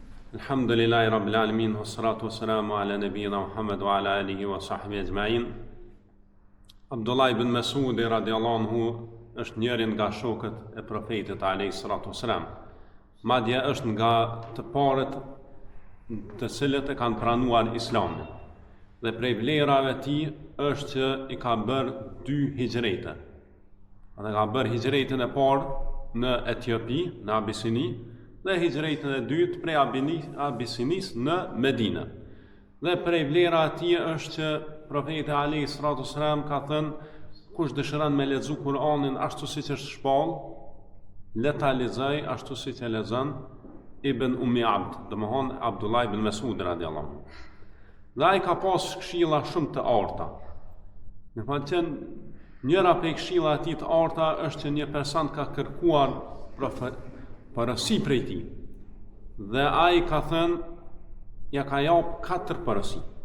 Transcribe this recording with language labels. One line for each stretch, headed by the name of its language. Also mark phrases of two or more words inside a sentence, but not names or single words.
Arabic: الحمد لله رب العالمين والصلاة والسلام على نبينا محمد وعلى آله وصحبه أجمعين.
Albanian: Abdullah ibn Mas'udi
Arabic: رضي الله عنه
Albanian: është njëri nga shokët e profetit
Arabic: عليه الصلاة والسلام.
Albanian: Madje është nga të parët të cilët e kanë pranuar Islamin. Dhe prej vlerave të tij është që i ka bërë 2 hijrete. Ata ka bërë hijretën e parë në Etiopi, në Abisini, dhe hijretën e dytë prej Abisinis në Medinë. Dhe prej vlera e tij është që profeti
Arabic: عليه الصلاة والسلام
Albanian: ka thënë, kush dëshiron me lexu Kur'anin ashtu siç është shpall, le ta lexoj ashtu siç e lexon Ibn Ummi Abd, domthon Abdullah ibn Mas'ud
Arabic: رضي الله عنه.
Albanian: Dhe ai ka pas këshilla shumë të arta. Në fakt që njëra prej këshilla e tij të arta është që një person ka kërkuar përësi prej tij. Dhe ai ka thënë, ja ka jap 4 përësi.